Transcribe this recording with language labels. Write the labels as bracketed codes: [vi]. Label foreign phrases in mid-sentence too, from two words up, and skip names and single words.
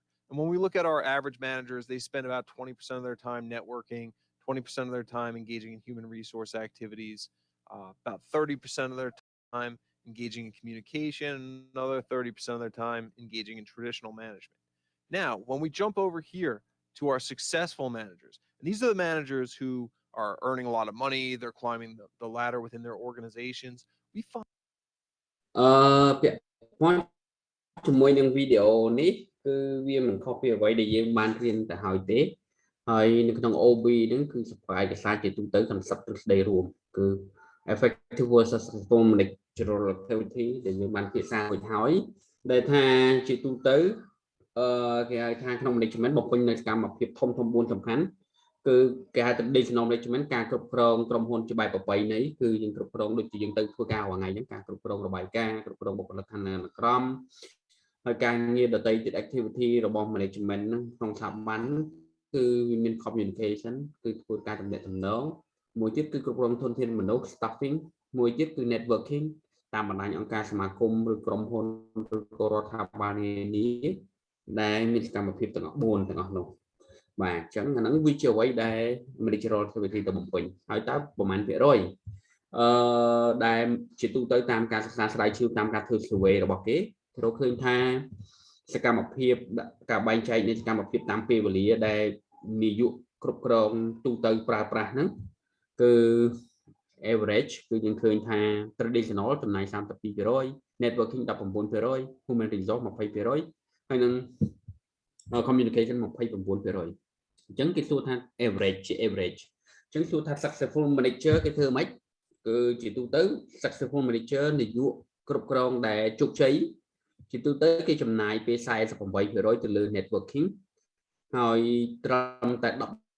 [en] And when we look at our average managers, they spend about 20% of their time networking, 20% of their time engaging in human resource activities, about 30% of their time engaging in communication, another 30% of their time engaging in traditional management. Now, when we jump over here to our successful managers, and these are the managers who are earning a lot of money, they're climbing the ladder within their organizations, we find [km] ពាក់ព័ន្ធជាមួយនឹងវីដេអូនេះគឺវាមិនខុសពីអ្វីដែលយើងបានរៀនទៅហើយទេហើយនៅក្នុង OB ហ្នឹងគឺសព្វឯកសារជាទូទៅ concept ទ្រឹស្ដីរួមគឺ [en] effective versus successful managerial activity [km] ដែលយើងបានពិភាក្សារួចហើយដែលថាជាទូទៅគេហៅថាក្នុង management បំពេញនៅសកម្មភាពធំ4សំខាន់គឺគេហៅថា [en] traditional management [km] ការគ្រប់គ្រងក្រុមហ៊ុនជាបែបប្រពៃណីគឺយើងគ្រប់គ្រងដូចជាយើងទៅធ្វើការរាល់ថ្ងៃហ្នឹងការគ្រប់គ្រងរបាយការណ៍ គ្រប់គ្រងបុគ្គលិកឋានានុក្រមហើយការងារដទៃទៀត activity របស់ management ហ្នឹងក្នុងស្ថាប័នគឺវាមាន communication គឺធ្វើការទំនាក់ទំនងមួយទៀត គឺគ្រប់គ្រងធនធានមនុស្ស staffing មួយទៀតគឺ networking តាមបណ្ដាញអង្គការសមាគមឬក្រុមហ៊ុនឬក៏រដ្ឋាភិ បាលនានាដែលមានសកម្មភាពទាំងអស់4ទាំងអស់នោះបាទអញ្ចឹងអាហ្នឹងវាជាអ្វីដែល [en] managerial activity [km] ទៅបំពេញហើយតើប្រមាណភាគរយដែលជាទូទៅតាមការសិក្សាស្រាវជ្រាវតាមការធ្វើ survey របស់គេរកឃើញថាសកម្មភាពការបែងចែកនៃសកម្មភាពតាមពេលវេលាដែលនាយកគ្រប់គ្រងទូទៅប្រើប្រាស់ហ្នឹងគឺ average គឺយើងឃើញថា traditional ចំណាយ 32% networking 19% [en] human resource [km] 20% ហើយនឹង communication 29%អញ្ចឹងគេសួរថា average ជា average អញ្ចឹងសួរថា [en] successful manager [km] គេធ្វើម៉េចគឺជាទូទៅ [en] successful manager [km] នាយកគ្រប់គ្រងដែលជោគជ័យជាទូទៅគេចំណាយពេល 48% ទៅលើ networking ហើយត្រឹមតែ 13%